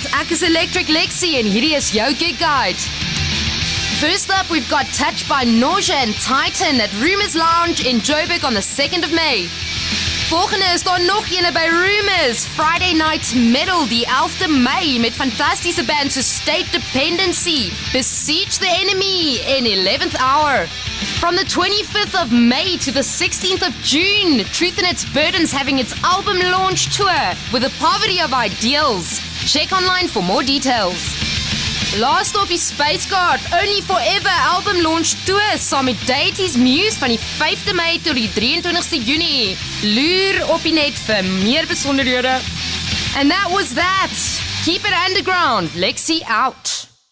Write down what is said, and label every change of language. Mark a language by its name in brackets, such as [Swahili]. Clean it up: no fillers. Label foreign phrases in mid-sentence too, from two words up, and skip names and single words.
[Afrikaans] Ek is Electric Lexi en hierdie is jou Gig Guide. [English] First up, we've got Touched by Nausea and Titan at Rumours Lounge in Joburg on the 2nd of May. [Afrikaans] Volgende is daar nog ene by Rumours, Friday Night Metal die 11de Mei met fantastiese bands so State Dependency, Besiege the Enemy in 11th Hour. [English] From the 25th of May to the 16th of June, Truth in Its Burdens having its album launch tour with a poverty of ideals. Check online for more details. [Afrikaans] Last op die Space Guard, Only Forever [English] album launch tour [Afrikaans] saam met Deities Muse van die 5de Mei tot die 23ste Junie. Loer op die net vir meer besonderhede. [English] And that was that. Keep it underground. Lexi out.